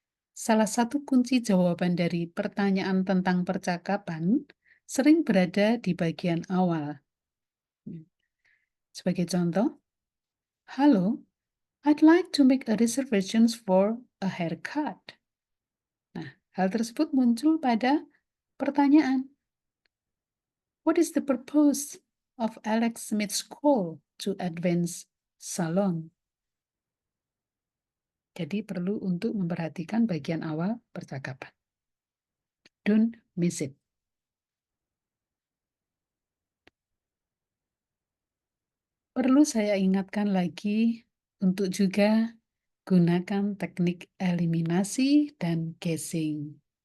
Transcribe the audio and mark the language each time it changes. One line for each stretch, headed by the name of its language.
Indonesian: Salah satu kunci jawaban dari pertanyaan tentang percakapan sering berada di bagian awal. Sebagai contoh, halo,
English: I'd like to make a reservation for a haircut.
Indonesian: Nah, hal tersebut muncul pada pertanyaan.
English: What is the purpose of Alex Smith's call to Advance Salon?
Indonesian: Jadi perlu untuk memperhatikan bagian awal percakapan.
English: Don't miss it.
Indonesian: Perlu saya ingatkan lagi untuk juga gunakan teknik eliminasi dan guessing.